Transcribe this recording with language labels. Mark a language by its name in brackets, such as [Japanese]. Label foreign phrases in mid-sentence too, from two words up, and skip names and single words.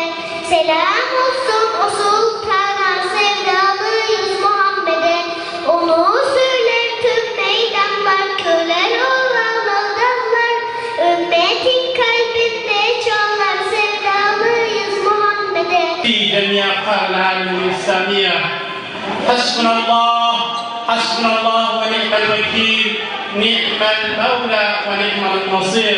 [Turkish] Selam olsun o sultana, sevdalıyız Muhammed'e. Onu söyler tüm meydanlar, köler olan adamlar. Ümmetin kalbinde çalar, sevdalıyız Muhammed'e. [Arabic] في جميع أنحاء العالم الإسلامية حسبنا الله ونعم الوكيل، نعم المولى ونعم النصير.